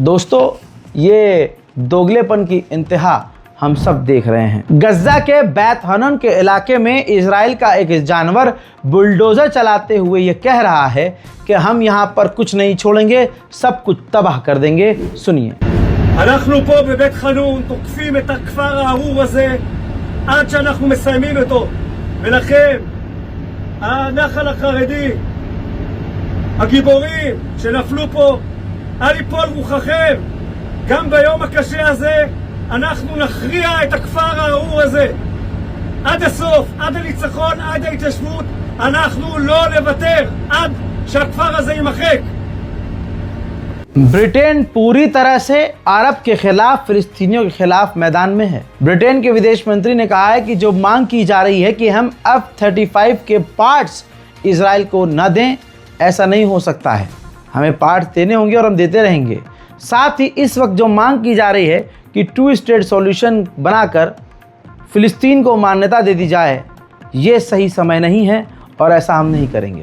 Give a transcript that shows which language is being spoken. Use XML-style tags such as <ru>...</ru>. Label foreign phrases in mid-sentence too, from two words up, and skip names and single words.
<hi>दोस्तों, ये दोगलेपन की इंतहा हम सब देख रहे हैं। गज़ा के बैत हनन के इलाके में इजराइल का एक जानवर बुलडोज़र चलाते हुए ये कह रहा है कि हम यहाँ पर कुछ नहीं छोड़ेंगे, सब कुछ तबाह कर देंगे। सुनिए।</hi> <he>אנחנו פה בבית חנון תוקפים את הכפר הארור הזה עד שאנחנו מסיימים אותו, ולכם הנחל החרדי, הגיבורים שנפלו פה, אל יפול רוחכם. גם ביום הקשה הזה אנחנו נכריע את הכפר הארור הזה עד הסוף, עד הניצחון, עד ההתיישבות. אנחנו לא נוותר עד שהכפר הזה יימחק.</he> <hi>ब्रिटेन पूरी तरह से अरब के खिलाफ, फिलिस्तीनियों के खिलाफ मैदान में है। ब्रिटेन के विदेश मंत्री ने कहा है कि जो मांग की जा रही है कि हम F-35 के पार्ट्स इजराइल को न दें, ऐसा नहीं हो सकता है। हमें पार्ट्स देने होंगे और हम देते रहेंगे। साथ ही इस वक्त जो मांग की जा रही है कि 2</hi> <en>state solution</en> <hi>बनाकर फ़िलिस्तीन को मान्यता दे दी जाए, ये सही समय नहीं है और ऐसा हम नहीं करेंगे।</hi>